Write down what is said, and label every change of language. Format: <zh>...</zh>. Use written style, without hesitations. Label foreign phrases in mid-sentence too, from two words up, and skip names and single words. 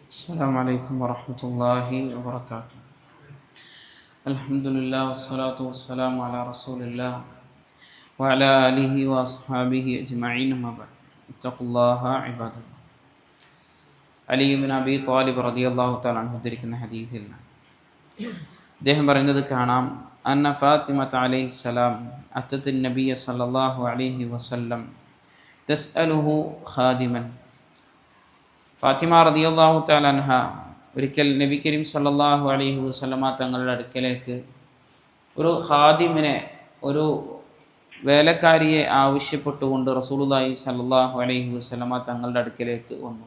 <ar>السلام عليكم ورحمة الله وبركاته. الحمد لله والصلاة والسلام على رسول الله وعلى آله وأصحابه أجمعين ما بعد. اتقوا الله عباد الله. علي بن أبي طالب رضي الله تعالى عنه</ar> <ml>ഉദ്ധരിക്കുന്ന ഹദീസിൽ അദ്ദേഹം പറയുന്നത് കാണാം,</ml> <ar>أن فاطمة عليها السلام أتت النبي صلى الله عليه وسلم تسأله خادما.</ar> <ml>ഫാത്തിമ</ml> <ar>رضي الله تعالى عنها</ar> <ml>ഒരിക്കൽ</ml> <ar>نبي كريم صلى الله عليه وسلم</ar> <ml>തങ്ങളുടെ അടുക്കലേക്ക് ഒരു ഖാദിമിനെ, ഒരു വേലക്കാരിയെ ആവശ്യപ്പെട്ടുകൊണ്ട്</ml> <ar>رسول الله صلى الله عليه وسلم</ar> <ml>തങ്ങളുടെ അടുക്കലേക്ക് വന്നു.</ml>